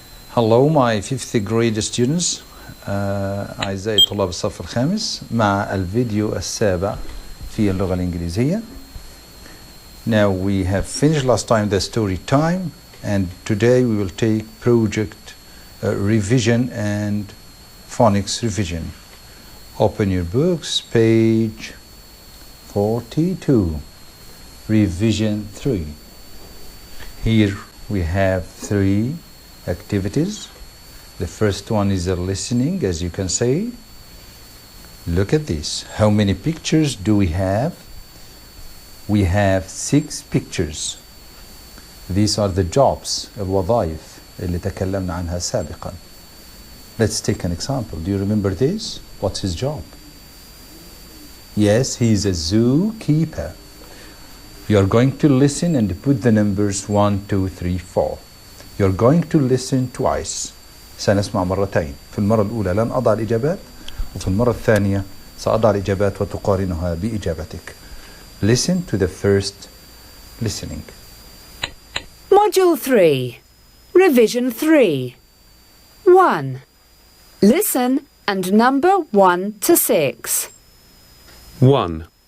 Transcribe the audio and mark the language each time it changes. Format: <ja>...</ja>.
<en>Hello my fifth grade students.</en> <ar>أعزائي طلاب الصف الخامس مع الفيديو السابع في اللغة الإنجليزية.</ar> <en>Now we have finished last time the story time, and today we will take project revision and phonics revision. Open your books, page 42, revision 3. Here we have 3 activities. The first one is a listening, as you can see. Look at this. How many pictures do we have? We have 6 pictures. These are the jobs,</en> <ar>الوظائف اللي تكلمنا عنها سابقا.</ar> <en>Let's take an example. Do you remember this? What's his job? Yes, he's a zookeeper. You're going to listen and put the numbers 1, 2, 3, 4. You're going to listen twice.</en> <ar>سنسمع مرتين. في المرة الأولى لن أضع الإجابات، وفي المرة الثانية سأضع الإجابات وتقارنها بإجابتك.</ar> <en>Listen to the first listening. Module 3. Revision 3. 1. Listen and number 1 to 6. 1.</en>